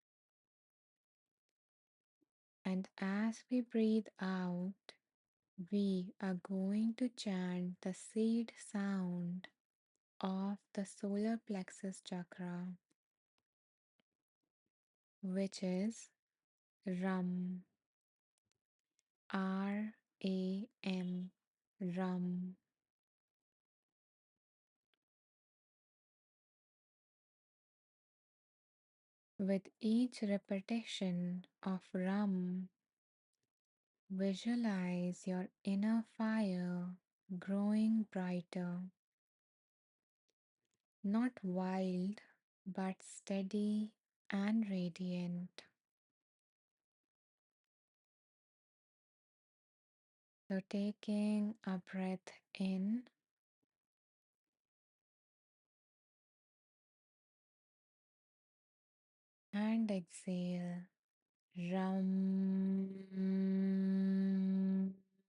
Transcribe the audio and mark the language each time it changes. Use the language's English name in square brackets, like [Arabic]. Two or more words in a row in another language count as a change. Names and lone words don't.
[English] And as we breathe out, we are going to chant the seed sound of the solar plexus chakra, which is rum, RAM, rum. With each repetition of rum, visualize your inner fire growing brighter, not wild, but steady and radiant. So, taking a breath in and exhale. Rum.